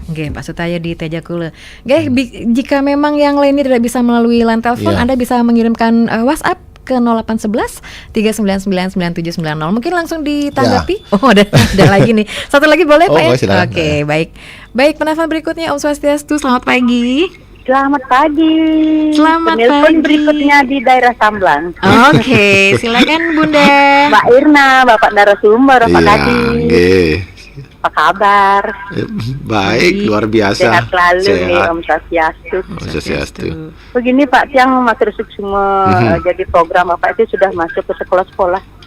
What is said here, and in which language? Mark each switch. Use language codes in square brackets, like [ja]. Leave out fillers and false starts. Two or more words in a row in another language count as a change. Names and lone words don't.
[id] Oke, Pak Sutayu di Tejakule. Jika memang yang lainnya tidak bisa melalui line telepon, Anda bisa mengirimkan WhatsApp ke 0811 399 9790. Mungkin langsung ditanggapi. Oh, ada lagi nih. Satu lagi boleh Pak ya? Oke, baik. Baik, penelpon berikutnya [ban] Om Swastiastu, [id] selamat pagi. Selamat pagi. Penelpon berikutnya di daerah Samblang. Oke, silakan Bunda. Mbak Irna, Bapak narasumber, Pak Kadis. Apa kabar? Baik, luar biasa. Sehat selalu nih [ban] Om Swastiastu. [id] Begini Pak, Tiang Mas Rusuk semua jadi program Bapak itu sudah masuk ke sekolah-sekolah.